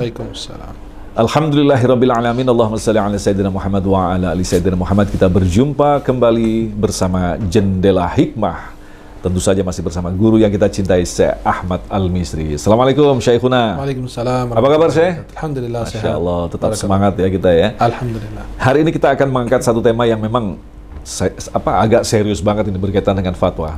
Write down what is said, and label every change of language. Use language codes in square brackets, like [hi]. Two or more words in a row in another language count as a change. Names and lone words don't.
[ar] Waalaikumsalam. الحمد لله رب العالمين. اللهم صل على سيدنا محمد وعلى آل سيدنا محمد. [id] Kita berjumpa kembali bersama Jendela Hikmah. Tentu saja masih bersama guru yang kita cintai, Syekh Ahmad Al-Misri. [ar] السلام عليكم شيخنا. [id] Waalaikumsalam. Apa kabar Syekh? Alhamdulillah sehat. [ar] ما شاء الله, [id] tetap semangat ya kita ya. Alhamdulillah. Hari ini kita akan mengangkat satu tema yang memang agak serius banget ini berkaitan dengan fatwa.